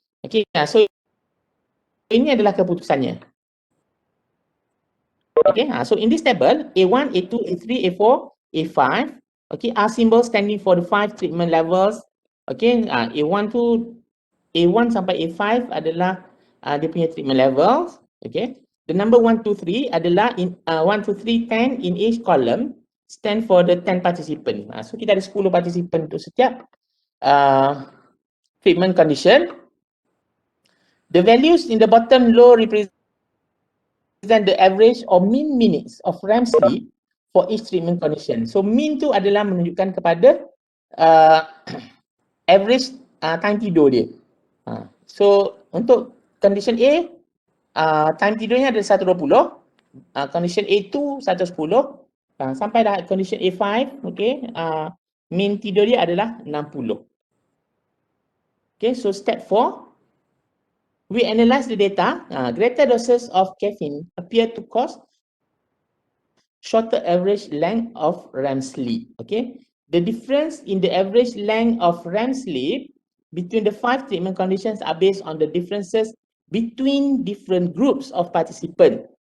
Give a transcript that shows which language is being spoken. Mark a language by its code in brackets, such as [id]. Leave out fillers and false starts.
[ms] Okay, so ini adalah keputusannya. [en] Okay, so in this table, A1, A2, A3, A4, A5, okay, are symbols standing for the 5 treatment levels. [ms] Okay, A1 tu, A1 sampai A5 adalah dia punya treatment levels. [en] Okay, the number 1, 2, 3 [ms] adalah [en] in 1, 2, 3, 10 in each column stand for the 10 participant. [ms] So kita ada 10 participant untuk setiap treatment condition. [en] The values in the bottom row represent the average or mean minutes of REM sleep for each treatment condition. [ms] So mean tu adalah menunjukkan kepada [en] average time [ms] tidur dia. So untuk condition A, time tidurnya ada 120, condition A2 110, sampai dah condition A5, okay, mean tidur dia adalah 60. [en] Okay, so step 4, we analyze the data. Greater doses of caffeine appear to cause shorter average length of REM sleep. Okay, the difference in the average length of REM sleep between the 5 treatment conditions are based on the differences between different groups of participants.